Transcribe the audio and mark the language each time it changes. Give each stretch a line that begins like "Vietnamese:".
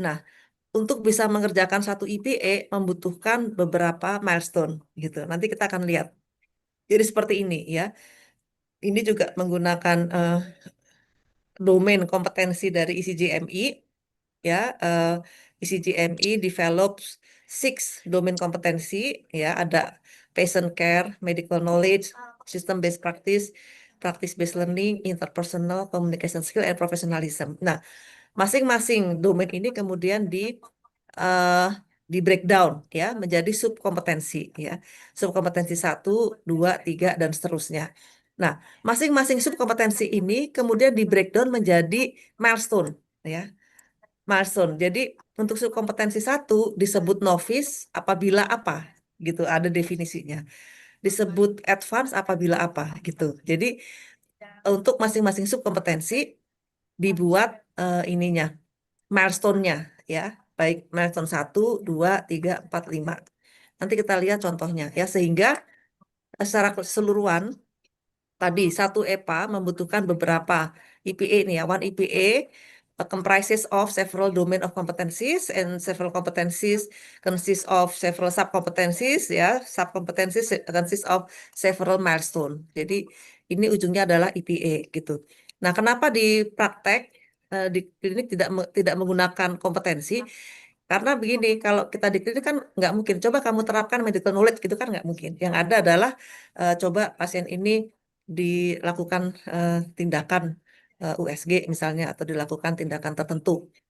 Indonesian: Nah, untuk bisa mengerjakan satu EPA membutuhkan beberapa milestone gitu. Nanti kita akan lihat. Jadi seperti ini ya. Ini juga menggunakan domain kompetensi dari ICJMI ya. ICJMI develops 6 domain kompetensi ya.
English: Ada patient care, medical knowledge, system based practice, practice based learning, interpersonal communication skill, and professionalism.
Indonesian: Nah, masing-masing domain ini kemudian di breakdown ya menjadi subkompetensi ya. Subkompetensi 1, 2, 3 dan seterusnya. Nah, masing-masing subkompetensi ini kemudian di breakdown menjadi milestone ya. Milestone. Jadi untuk subkompetensi 1 disebut novice apabila apa gitu, ada definisinya. Disebut advance apabila apa gitu. Jadi untuk masing-masing subkompetensi dibuat ininya milestone-nya ya, baik milestone 1, 2, 3, 4, 5. Nanti kita lihat contohnya ya, sehingga secara keseluruhan tadi satu EPA membutuhkan beberapa EPA nih ya.
English: One EPA comprises of several domain of competencies and several competencies consists of several subcompetencies ya. Subcompetencies consists of several milestone.
Indonesian: Jadi ini ujungnya adalah EPA gitu. Nah, kenapa di praktek di klinik tidak menggunakan kompetensi? Karena begini, kalau kita di klinik kan nggak mungkin. Coba kamu terapkan medical knowledge gitu kan nggak mungkin. Yang ada adalah coba pasien ini dilakukan tindakan USG misalnya atau dilakukan tindakan tertentu.